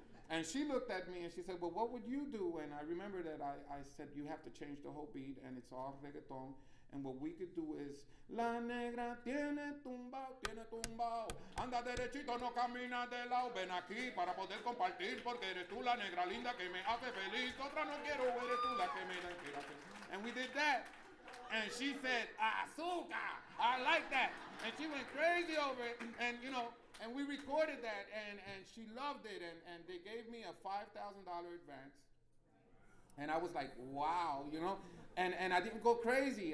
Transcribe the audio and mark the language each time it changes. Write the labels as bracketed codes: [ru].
[en] And she looked at me and she said, well, what would you do? And I remember that I said, you have to change the whole beat, and it's all reggaeton. And what we could do is, [es] La negra tiene tumbao, anda derechito, no camina de lado, ven aquí para poder compartir, porque eres tú la negra linda que me hace feliz, otra no quiero, eres tú la que me da inspiración. [en] And we did that. And she said, azúcar, I like that. And she went crazy over it, and we recorded that, and she loved it, and they gave me a $5,000 advance. And I was like, wow, and I didn't go crazy.